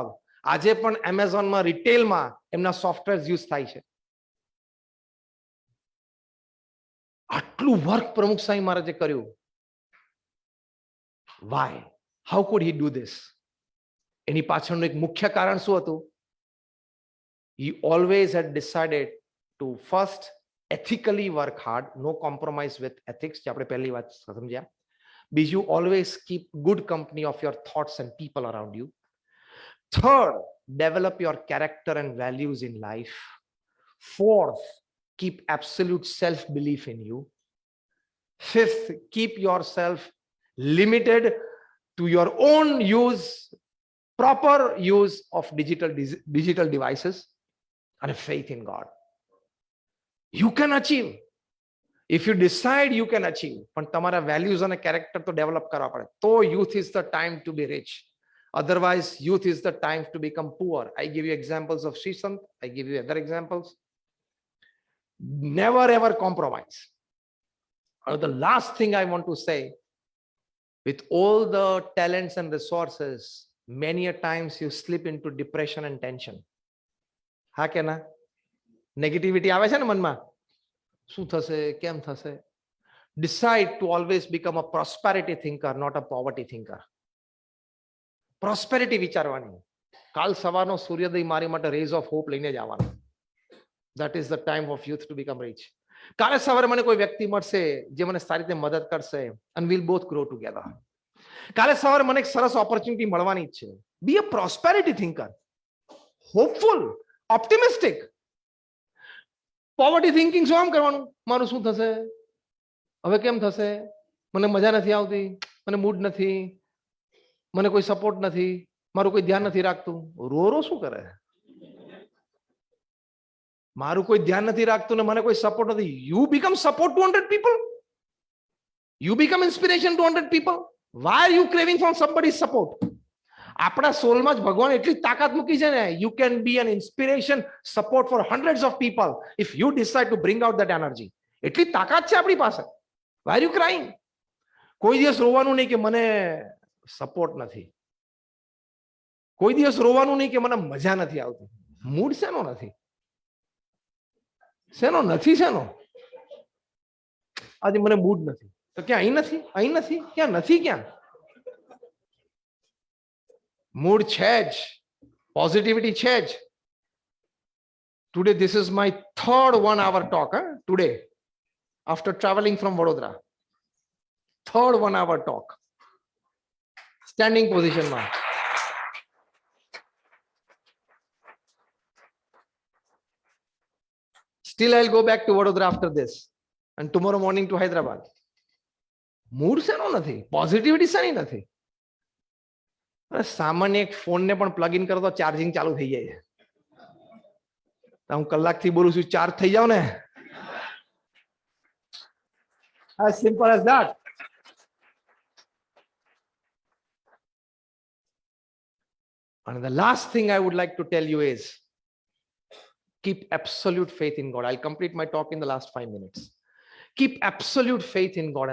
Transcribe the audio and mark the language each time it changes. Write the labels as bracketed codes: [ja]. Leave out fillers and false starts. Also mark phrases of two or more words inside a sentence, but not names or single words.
[gu] આજે પણ એમેઝોનમાં રિટેલમાં એમના સોફ્ટવેર યુઝ થાય છે. આટલું વર્ક પ્રમુખ સ્વામી મહારાજે કર્યું. [en] Why? How could he do this? [gu] એની પાછળનું એક મુખ્ય કારણ શું હતું? [en] He always had decided to first ethically work hard, no compromise with ethics, [gu] જે આપણે પહેલી વાત સમજ્યા. બીજું, [en] always keep good company of your thoughts and people around you. Third, develop your character and values in life. Fourth, keep absolute self-belief in you. Fifth, keep yourself limited to your own use, proper use of digital devices, and faith in God. You can achieve. If you decide, you can achieve. [gu] પણ તમારા values અને character તો develop કરવા પડે. [en] તો youth is the time to be rich. Otherwise, youth is the time to become poor. I give you examples of Sri Sant. I give you other examples. Never ever compromise. The last thing I want to say, with all the talents and resources, many a times you slip into depression and tension. [gu] હા કે ના? નેગેટિવિટી આવે છે ને મનમાં. શું થશે, કેમ થશે? [en] Decide to always become a prosperity thinker, not a poverty thinker. [gu] Prosperity વિચારવાની. કાલ સવારનો સૂર્યોદય મારી માટે [en] rays of hope [gu] લઈને જ આવવાનો. [en] That is the time of youth to become rich. [gu] કાલે સવારે મને કોઈ વ્યક્તિ મળશે જે મને સારી રીતે મદદ કરશે, [en] and we'll both grow together. [gu] કાલે સવારે મને એક સરસ ઓપોર્ચ્યુનિટી મળવાની જ છે. [en] Be a prosperity thinker, hopeful, optimistic. poverty thinking [gu] શું આમ કરવાનું? મારું શું થશે, હવે કેમ થશે, મને મજા નથી આવતી, મને મૂડ નથી, મને કોઈ સપોર્ટ નથી, મારું કોઈ ધ્યાન નથી રાખતું. રો રો શું કરે? મારું કોઈ ધ્યાન નથી રાખતું ને મને કોઈ સપોર્ટ નથી. [en] You become support to 100 people. You become inspiration to 100 people. Why are you craving for somebody's support? [gu] આપણા સોલમાં જ ભગવાન એટલી તાકાત મૂકી છે ને. [en] You can be an inspiration, support for hundreds of people if you decide to bring out that energy. [gu] એટલી તાકાત છે આપણી પાસે. [en] Why are you crying? [gu] કોઈ દિવસ રોવાનું નહીં કે મને સપોર્ટ નથી. કોઈ દિવસ રોવાનું નહીં કે મને મજા નથી આવતી. મૂડ શેનો નથી? શેનો નથી? શેનો? આજે મને મૂડ નથી. તો ક્યાં? અહીં નથી, અહીં નથી, ક્યાં નથી? ક્યાં? મૂડ છે જ, પોઝિટિવિટી છે જ. [en] Today this is my third 1 hour talk, today, after traveling from Vadodara. Third 1 hour talk. Standing position માં. Still I'll go back to Vadodara after this and tomorrow morning to Hyderabad. [gu] મૂડ શેનો નથી? પોઝિટિવિટી શેની નથી? સામાન્ય એક ફોનને પણ પ્લગ ઇન કરો તો ચાર્જિંગ ચાલુ થઈ જાય. હું કલાકથી બોલું છું, ચાર્જ થઈ જાવ ને. [en] As simple as that. And the last thing I would like to tell you is keep absolute faith in God. I'll complete my talk in the last 5 minutes. Keep absolute faith in God.